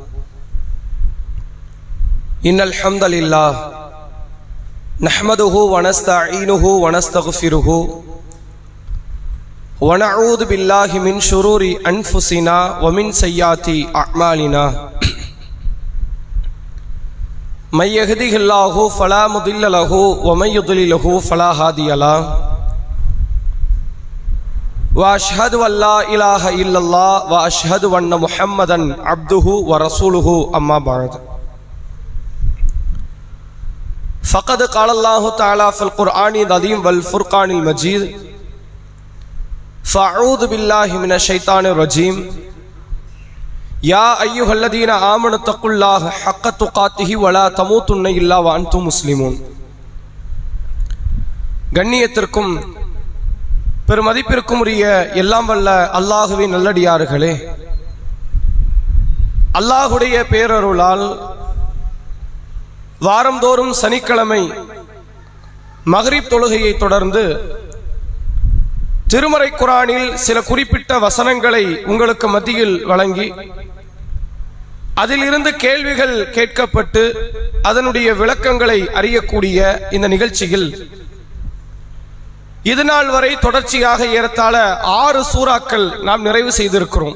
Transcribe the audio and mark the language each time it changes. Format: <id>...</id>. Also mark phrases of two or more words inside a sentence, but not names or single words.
<ar>إن الحمد لله نحمده ونستعينه ونستغفره ونعوذ بالله من شرور أنفسنا ومن سيئات أعمالنا. من يهده الله فلا مضل له ومن يضلله فلا هادي له. وأشهد أن لا إله إلا الله وأشهد أن محمدا عبده ورسوله أما بعد. فقد قال الله تعالى في القرآن العظيم والفرقان المجيد: فأعوذ بالله من الشيطان الرجيم. يا أيها الذين آمنوا اتقوا الله حق تقاته ولا تموتن إلا وأنتم مسلمون.</ar> <ta>கண்ணியத்திற்கும் பெருமதிப்பிற்கும் உரிய எல்லாம் வல்ல அல்லாஹுவின் நல்லடியார்களே, அல்லாஹுடைய பேரருளால் வாரந்தோறும் சனிக்கிழமை மக்ரிப் தொழுகையை தொடர்ந்து திருமறை குர்ஆனில் சில குறிப்பிட்ட வசனங்களை உங்களுக்கு மத்தியில் வழங்கி அதிலிருந்து கேள்விகள் கேட்கப்பட்டு அதனுடைய விளக்கங்களை அறியக்கூடிய இந்த நிகழ்ச்சியில் இது நாள் வரை தொடர்ச்சியாக ஏறத்தாழ 6 சூறாக்கள் நாம் நிறைவு செய்திருக்கிறோம்.</ta>